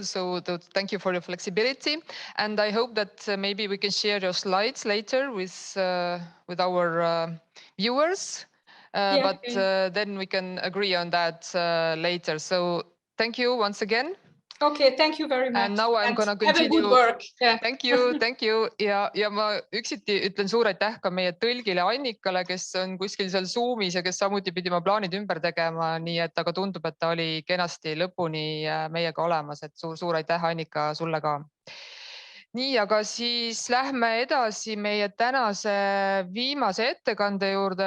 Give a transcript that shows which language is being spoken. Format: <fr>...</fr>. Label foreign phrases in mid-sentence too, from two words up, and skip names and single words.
<en>So thank you for your flexibility. And I hope that maybe we can share your slides later with our viewers. But then we can agree on that later. So thank you once again. Okay, thank you very much. And now I'm gonna continue. Have a good work. Yeah. Thank you.</en> <et>Ja ma üksiti ütlen suur aitäh ka meie tõlgile Annikale, kes on kuskil seal Zoomis ja kes samuti pidi oma plaanid ümber tegema. Nii et aga tundub, et ta oli kenasti lõpuni meiega olemas. Et suur aitäh, Annika, sulle ka. Nii, aga siis lähme edasi meie tänase viimase ettekande juurde.</et>